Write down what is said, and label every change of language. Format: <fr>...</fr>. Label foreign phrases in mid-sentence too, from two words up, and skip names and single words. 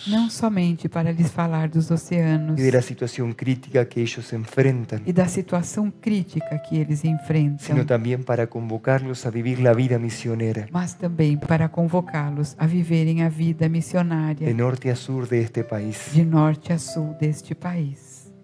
<pt>Não somente para lhes falar dos oceanos</pt> <es>y de la situación crítica que ellos enfrentan,</es> <pt>e da situação crítica que eles enfrentam,</pt> <es>sino también para convocarlos a vivir la vida misionera,</es> <pt>mas também para convocá-los a viverem a vida missionária</pt> <es>de norte a sur de este país.</es> <pt>de norte a sul deste país.</pt>